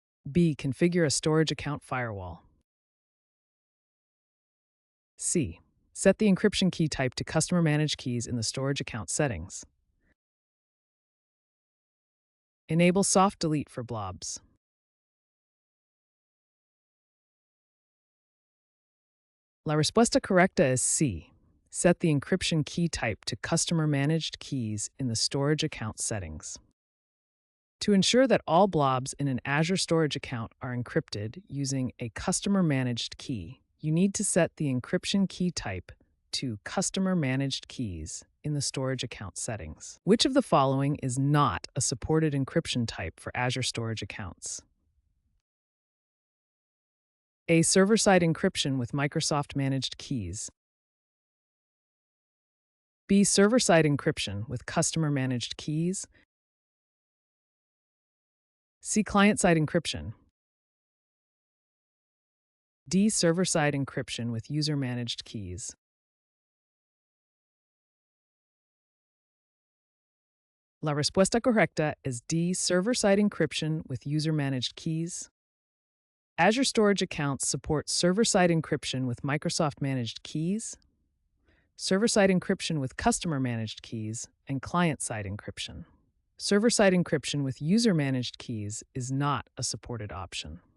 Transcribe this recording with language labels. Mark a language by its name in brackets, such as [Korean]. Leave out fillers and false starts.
[English] B. Configure a storage account firewall. C. Set the encryption key type to customer-managed keys in the storage account settings. Enable soft delete for blobs. [Spanish] La respuesta correcta es C. [English] Set the encryption key type to customer-managed keys in the storage account settings. To ensure that all blobs in an Azure storage account are encrypted using a customer-managed key, you need to set the encryption key type to customer-managed keys in the storage account settings. Which of the following is not a supported encryption type for Azure storage accounts? A. Server-side encryption with Microsoft managed keys. B. Server-side encryption with customer managed keys. C. Client-side encryption. D. Server-side encryption with user-managed keys. [Spanish] La respuesta correcta es D. [English] Server-side encryption with user-managed keys. Azure storage accounts support server-side encryption with Microsoft managed keys, server-side encryption with customer managed keys, and client-side encryption. Server-side encryption with user-managed keys is not a supported option.